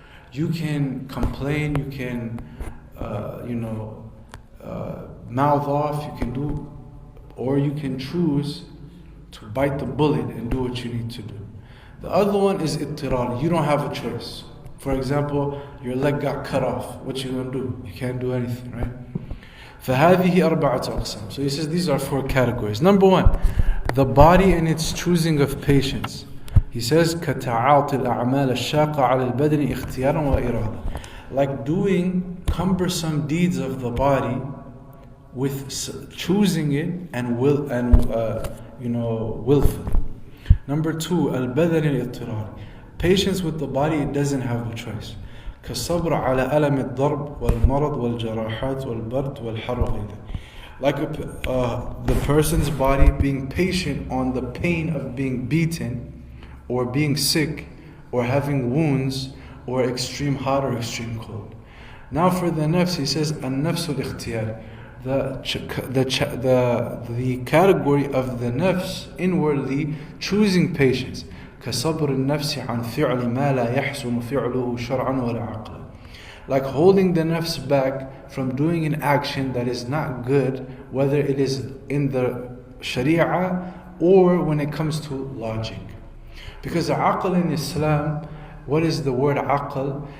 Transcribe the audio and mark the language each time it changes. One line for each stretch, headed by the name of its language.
English: You can complain, you can, mouth off, you can do, or you can choose to bite the bullet and do what you need to do. The other one is ittirar. You don't have a choice. For example, your leg got cut off. What you gonna do? You can't do anything, right?
Arabic: فَهَذِهِ أَرْبَعَةُ أَقْسَامٍ.
English: So he says these are four categories. Number one, the body and its choosing of patience. He says
Arabic: كَتَعَاطِ الْأَعْمَالَ الشَّاقَ عَلَى الْبَدْنِ اخْتِيارًا وَإِرَادًا.
English: Like doing cumbersome deeds of the body with choosing it and willfully. Number two, al-badan al-ittirar. Patience with the body, it doesn't have a choice.
Arabic: كالصبر على ألم الضرب والمرض والجراحات والبرد والحر وغيره.
English: Like the person's body being patient on the pain of being beaten, or being sick, or having wounds, or extreme hot or extreme cold. Now for the nafs, he says an-nafs al-ikhtiyar. The category of the nafs inwardly choosing patience.
Arabic: كصبر النفس عن فعل ما لا يحسن فعله شرعا ولا عقلا.
English: Like holding the nafs back from doing an action that is not good, whether it is in the sharia or when it comes to logic. Because the aql in Islam, what is the word aql?